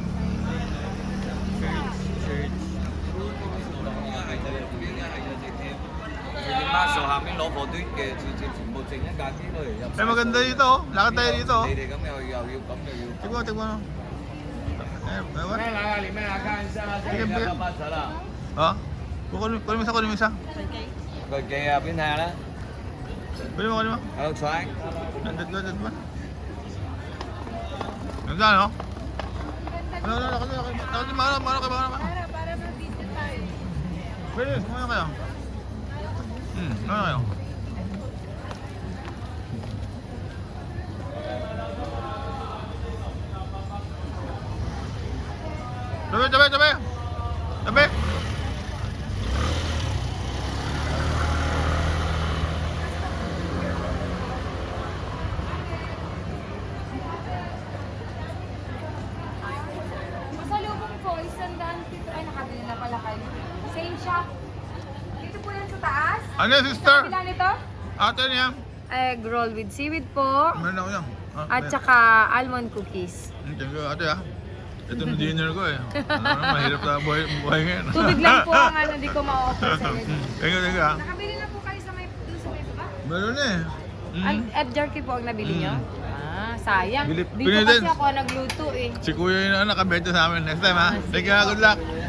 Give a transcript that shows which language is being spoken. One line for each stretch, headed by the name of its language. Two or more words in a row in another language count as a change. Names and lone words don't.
Filipino: Church. Eh, maganda dito, oh. Lakad tayo dito, oh. Tignan mo. Ewan.
Vietnamese: Hả? Có đi sao? Rồi kìa bên Hà đó. Bên đi mà. Xoay. Đứt mất. Làm sao nữa? Nó đi mở
Filipino: Para mag-video tayo.
Vietnamese: Bên đi,
Filipino: ano kayo? Ano kayo? Tabi! Masalubong ko, isang daan dito. Ay, nakabili na pala kayo.
English: Same shop.
Filipino: Dito po yan sa taas. Ano yan, sister? Sa kabila nito? Ate niya.
English: Egg roll with seaweed po.
Filipino: Meron ako yan. At saka
English: almond cookies. Thank you,
Filipino: ate, ha. Ito na dinner ko, eh. Mahirap na buhay ngayon. Tubig lang po ang di ko ma-offer sa inyo.
English: Thank you,
Filipino: ha. Nakabili na po kayo sa may baba? Meron eh. At jerky po ang nabili nyo? Sayang. Bilip- Dito pinili- kasi ako nagluto eh. Si Kuya yung nakabenta sa amin.
English: Next time, ha. Thank you, ha. Good luck.